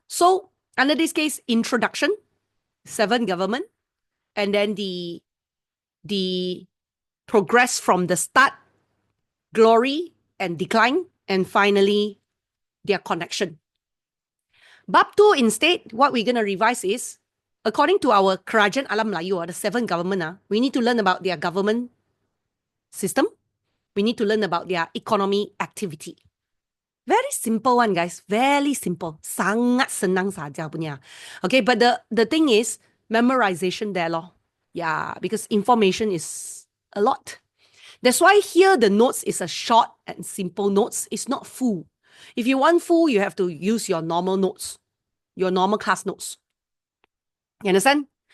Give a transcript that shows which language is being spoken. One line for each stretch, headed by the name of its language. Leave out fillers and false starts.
English: So under this case, introduction, 7 government, and then the progress from the start, glory and decline, and finally their connection. Bab 2 instead, what we're gonna revise is, according to our Kerajaan Alam Melayu, the 7 government, we need to learn about their government system. We need to learn about their economy activity. Very simple one, guys. Very simple.
Malay: Sangat senang saja punya.
English: Okay, but the thing is, memorization there lor. Yeah, because information is a lot. That's why here the notes is a short and simple notes. It's not full. If you want full, you have to use your normal notes, your normal class notes. You understand?